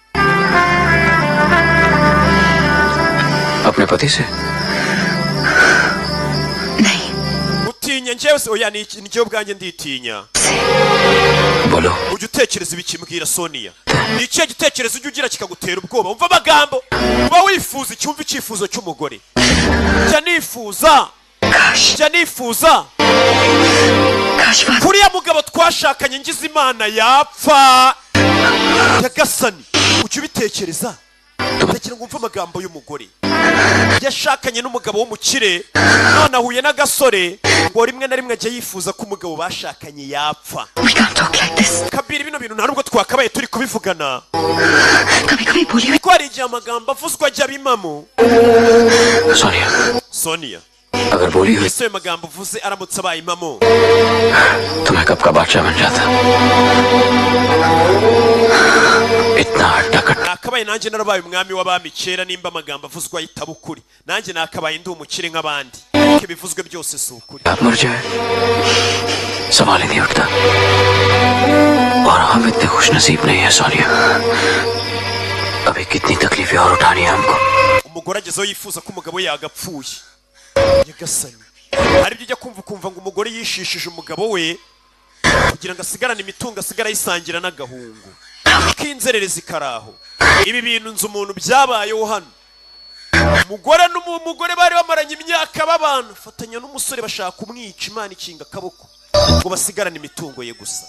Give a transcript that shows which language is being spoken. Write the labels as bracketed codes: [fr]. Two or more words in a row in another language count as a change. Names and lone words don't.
[hi] अपने पति से नहीं [rw] utinya njyewe se oya ni njyewe ubwanjye nditinya [hi] बोलो [rw] ujya utekereza ibikimbwira Sonia ni ikihe gitekerezo ujya ugira kikagutera ubwoba umva amagambo uba wifuza icyumva icyifuzo cy'umugore jya nifuza [hi] काश बात [rw] kuriya mugabo twashakanye ngize imana yapfa yagasani ujya ubitekereza ndagira ngo umve amagambo y'umugore yashakanye n'umugabo w'umukire none ahuye n'agasore ngo rimwe na rimwe ajya yifuza ko umugabo bashakanye yapfa. [en] We can't talk like this. [rw] Kabiri bino bintu nta nubwo twakabaye turi kubivugana. [hi] कभी-कभी बोली हुई [rw] Ko hari igihe amagambo avuzwa ajya bimamo. [hi] Sonia, अगर बोली हुई [rw] ese ayo magambo uvuze aramutse abaye impamo [hi] तो मैं कब का बादशाह बन जाता. इतना अटक [rw] nakabaye nanjye narabaye umwami w'abami kera nimba amagambo avuzwa yitaba ukuri. Nanjye nakabaye ndi umukire nk'abandi. Ko bivuzwe byose si ukuri. [hi] आप मर जाए सवाल ही नहीं उठता. और हम इतने खुश नसीब नहीं है सोनिया. अभी कितनी तकलीफें और उठानी है हमको. [rw] Umugore agezeho yifuza ko umugabo yagapfuye. Nyagasani, hari ibyo ujya kumva ngo umugore yishishije umugabo we kugira ngo asigarane imitungo asigara yisangira n'agahungu k'inzererezi karaho. Ibi bintu nzi umuntu byabayeho hano. Umugore n'umugore bari bamaranye imyaka babana, fatanya n'umusore bashaka kumwica, Imana ikinga akaboko ngo basigarane imitungo ye gusa.